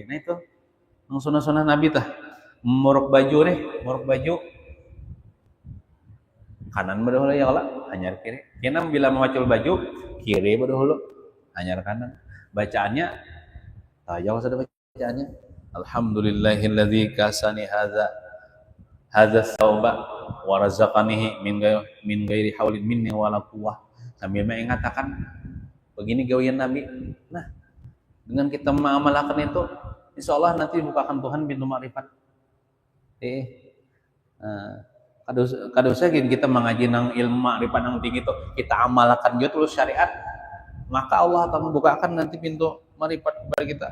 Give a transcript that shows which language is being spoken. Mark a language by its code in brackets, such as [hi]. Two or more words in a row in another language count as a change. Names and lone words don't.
[bjn] Nah itu sunnah-sunnah Nabi tuh. Morok baju kanan badahulu ya kala, hanyar kiri. Kena bila memacul baju kiri badahulu, hanyar kanan. Bacaannya tajau sudah bacaannya. [ar] الحمد لله الذي كساني هذا الثوب ورزقنيه من غير حول مني ولا قوة. [bjn] Sambil mengatakan begini gawian Nabi. Nah, dengan kita mengamalkan itu, [ar] إن شاء الله [bjn] nanti bukakan Tuhan pintu makrifat. Kadosnya kita mengaji nang ilmu makrifat nang tinggi itu, kita amalkan juga terus syariat, maka Allah akan membukakan nanti pintu makrifat kepada kita.